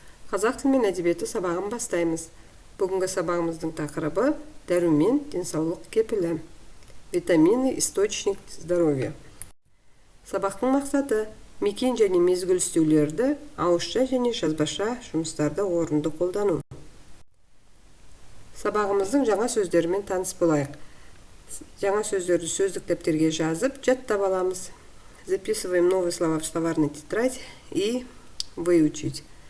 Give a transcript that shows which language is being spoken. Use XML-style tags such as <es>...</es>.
<kk>Қазақ тілі мен әдебиеті сабағын бастаймыз. Бүгінгі сабағымыздың тақырыбы дәрумен денсаулық кепілі.</kk> <ru>Витамины источник здоровья.</ru> <kk>Сабақтың мақсаты мекен және мезгіл істеулерді ауызша және жазбаша жұмыстарда орынды қолдану. Сабағымыздың жаңа сөздерімен таныс болайық. Жаңа сөздерді сөздік дәптерге жазып, жаттап аламыз.</kk> <ru>Записываем новые слова в словарный тетрадь и выучить.</ru>